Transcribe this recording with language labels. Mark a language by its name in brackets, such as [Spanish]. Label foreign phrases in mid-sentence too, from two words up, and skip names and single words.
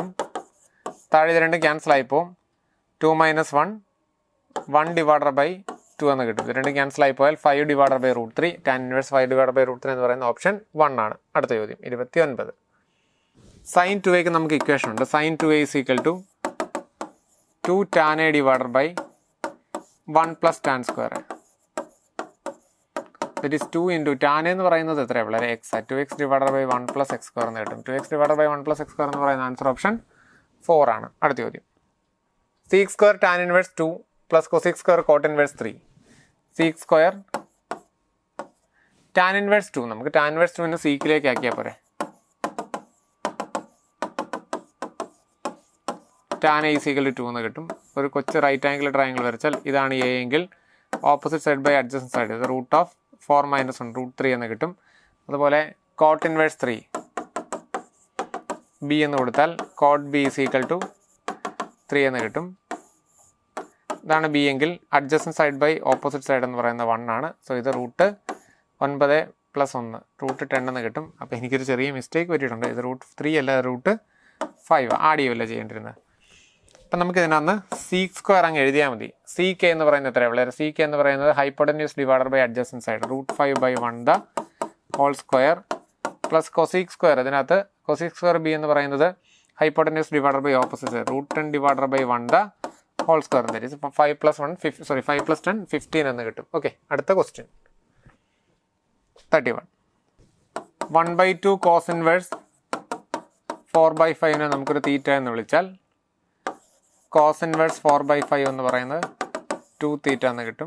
[Malayalam] താഴെ ഇത് രണ്ടും ക്യാൻസൽ ആയിപ്പോവും. 2 - 1 [English] divided by [Malayalam] 2 എന്ന് കിട്ടും. ഇത് രണ്ടും ക്യാൻസൽ ആയി പോയാൽ 5 [English] divided by [Malayalam] √3. [English] tan inverse 5 divided by [Malayalam] √3 എന്ന് പറയുന്ന ഓപ്ഷൻ 1 ആണ്. അടുത്ത ചോദ്യം 29. sin 2a നമുക്ക് ഇക്വേഷൻ ഉണ്ട്. [English] sin 2a is equal to 2 tan a divided by 1 plus tan square. That is 2 into tan a [Malayalam] എന്ന് പറയുന്നത് എത്ര? വളരെ [English] x. 2x divided by 1 plus x square [Malayalam] എന്ന് കിട്ടും. [English] 2x divided by 1 plus x square [Malayalam] എന്ന് പറയുന്ന [English] answer option [Malayalam] 4 ആണ്. അടുത്ത ചോദ്യം. [English] sec square tan inverse 2 plus cosec square cot inverse 3. sec square tan inverse 2 [Malayalam] നമുക്ക് [English] tan inverse 2 [Malayalam] നെ സീക്കിലേക്ക് ആക്കിയാൽ പോരെ. [English] tan a is equal to 2 [Malayalam] എന്ന് കിട്ടും. ഒരു കൊച്ചു [English] right angle triangle [Malayalam] വരച്ചാൽ ഇതാണ് a എങ്കിൽ [English] opposite side by adjacent side [Malayalam] ഇത് √4 - 1 √3 എന്ന് കിട്ടും. അതുപോലെ [English] cot inverse 3 b [Malayalam] എന്ന് കൊടുത്താൽ [English] cot b is equal to 3 [Malayalam] എന്ന് കിട്ടും. ഇതാണ് b എങ്കിൽ [English] adjacent side by opposite side [Malayalam] എന്ന് പറയുന്നത് 1 ആണ്. സോ ഇത് √9 + 1 √10 എന്ന് കിട്ടും. അപ്പോൾ എനിക്കൊരു ചെറിയ മിസ്റ്റേക്ക് പറ്റിയിട്ടുണ്ട്. ഇത് √3 അല്ല √5 ആഡ് ചെയ്യുമല്ല ചെയ്യേണ്ടിരുന്നത്. അപ്പം നമുക്ക് ഇതിനകത്ത് [English] sec square [Malayalam] അങ്ങ് എഴുതിയാൽ മതി. [English] sec [Malayalam] എന്ന് പറയുന്നത് എത്രയാണ്? വളരെ [English] sec [Malayalam] എന്ന് പറയുന്നത് [English] hypotenuse divided by adjacent side √5/1 the whole square plus cosec square. ഇതിനകത്ത് cosec square b [Malayalam] എന്ന് പറയുന്നത് [English] hypotenuse divided by opposite side √10 divided by 1 the whole square. that is [Malayalam] 5 + 10 15 എന്ന് കിട്ടും. ഓക്കെ. അടുത്ത ക്വസ്റ്റ്യൻ 31. 1/2 [English] cos inverse [Malayalam] 4/5 നമുക്കൊരു തീറ്റ എന്ന് വിളിച്ചാൽ [English] cos inverse [Malayalam] 4/5 എന്ന് പറയുന്നത് 2 തീറ്റ എന്ന് കിട്ടും.